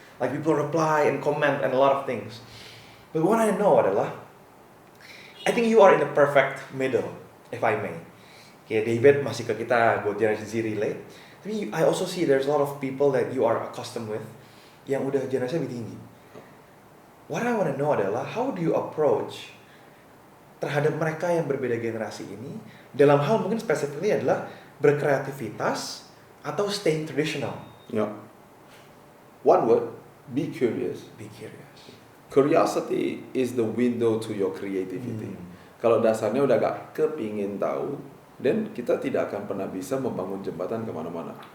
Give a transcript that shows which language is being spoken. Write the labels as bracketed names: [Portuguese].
[English] Like people reply and comment and a lot of things. But what I know adalah, I think you are in the perfect middle, if I may. [Indonesian] Kayak David masih ke kita buat generasi Z relate. Tapi [English] I also see there's a lot of people that you are accustomed with [Indonesian] yang udah generasi lebih tinggi. [English] What I want to know [Indonesian] adalah [English] how do you approach [Indonesian] terhadap mereka yang berbeda generasi ini dalam hal mungkin spesifiknya adalah berkreativitas atau [English] staying traditional. Yeah. One word, be curious. Be curious. Curiosity is the window to your creativity. [Indonesian] Kalau dasarnya udah gak kepingin tahu, then kita tidak akan pernah bisa membangun jembatan kemana-mana.